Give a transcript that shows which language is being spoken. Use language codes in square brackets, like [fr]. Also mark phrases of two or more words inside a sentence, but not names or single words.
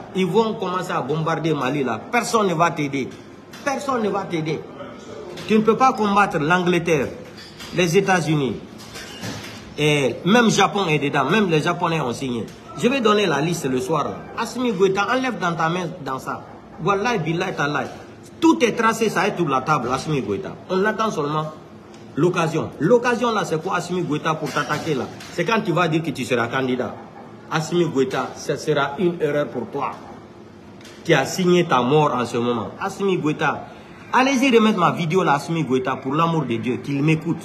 [fr] Ils vont commencer à bombarder Mali là. Personne ne va t'aider. Personne ne va t'aider. Tu ne peux pas combattre l'Angleterre, les États-Unis. Et même Japon est dedans. Même les Japonais ont signé. Je vais donner la liste le soir là. Assimi Goïta, enlève dans ta main dans ça. [ar] Wallahi, billahi, tallahi. [fr] Tout est tracé, ça est sur la table, Assimi Goïta. On attend seulement l'occasion. L'occasion là, c'est quoi Assimi Goïta pour t'attaquer là? C'est quand tu vas dire que tu seras candidat. Assimi Goïta, ce sera une erreur pour toi. Tu as signé ta mort en ce moment. Assimi Goïta, allez-y remettre ma vidéo là, Assimi Goïta, pour l'amour de Dieu, qu'il m'écoute.